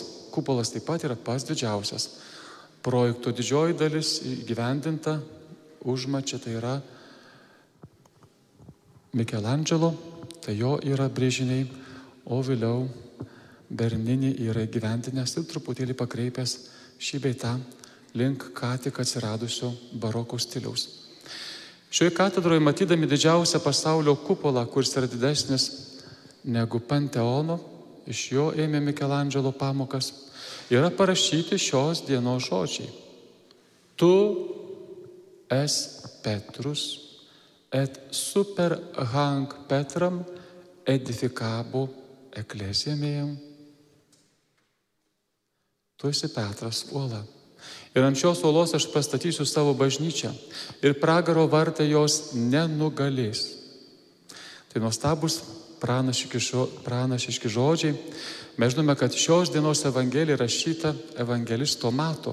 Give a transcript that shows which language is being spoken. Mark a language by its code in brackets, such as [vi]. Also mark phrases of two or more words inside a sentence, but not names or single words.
[lt] Kupolas taip pat yra pats didžiausias. Projekto didžioji dalis įgyvendinta užmačia, tai yra Michelangelo, tai jo yra brėžiniai, o vėliau Bernini yra įgyvendinęs ir truputėlį pakreipęs šį bei tą link ką tik atsiradusio baroko stiliaus. Šioje katedroje, matydami didžiausią pasaulio kupolą, kuris yra didesnis negu Panteono, iš jo ėmė Michelangelo pamokas, yra parašyti šios dienos žodžiai. [la] Tu es Petrus et super hanc Petram edificabo ecclesia meam. [lt] Tu esi Petras uola. Ir ant šios uolos aš pastatysiu savo bažnyčią ir pragaro vartai jos nenugalės. Tai nuostabus pranašiški žodžiai. Mes žinome, kad šios dienos evangelija rašyta evangelisto Mato.